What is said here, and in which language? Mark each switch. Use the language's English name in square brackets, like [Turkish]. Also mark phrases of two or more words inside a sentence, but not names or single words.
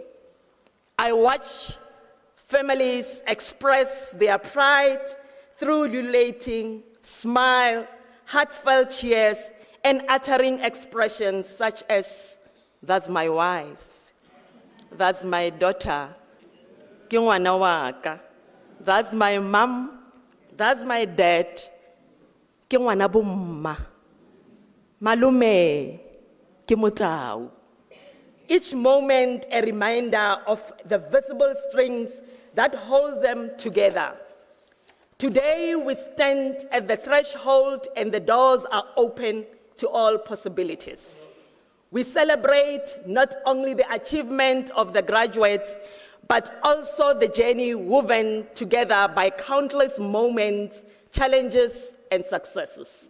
[English] I watch families express their pride through ululating, smile, heartfelt cheers, and uttering expressions such as, "That's my wife," "That's my daughter," [Northern Sotho] "Ke ngwana wa ka," [English] "That's my mom," "That's my dad," [Northern Sotho] "Ke ngwana bo mma," "Malume, ke motau." [English] Each moment a reminder of the visible strings that hold them together. Today we stand at the threshold and the doors are open to all possibilities. We celebrate not only the achievement of the graduates, but also the journey woven together by countless moments, challenges, and successes.